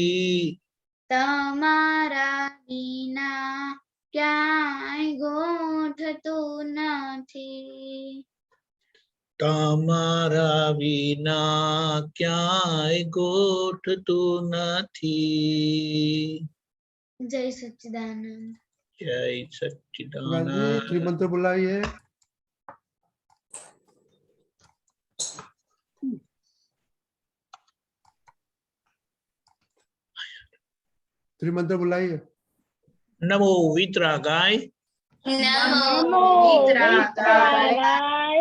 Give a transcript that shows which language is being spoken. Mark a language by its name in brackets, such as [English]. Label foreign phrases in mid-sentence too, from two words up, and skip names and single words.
[Gujarati] તમારા વિના ક્યાંય ગોઠતું નથી, તમારા વિના ક્યાંય ગોઠતું નથી. જય સચ્ચિદાનંદ. જય સચ્ચિદાનંદ. [Hindi] त्रिमंत्र बुलाइए। त्रिमंत्र बुलाइए। [Sanskrit] नमो वितरागाय, नमो वितरागाय,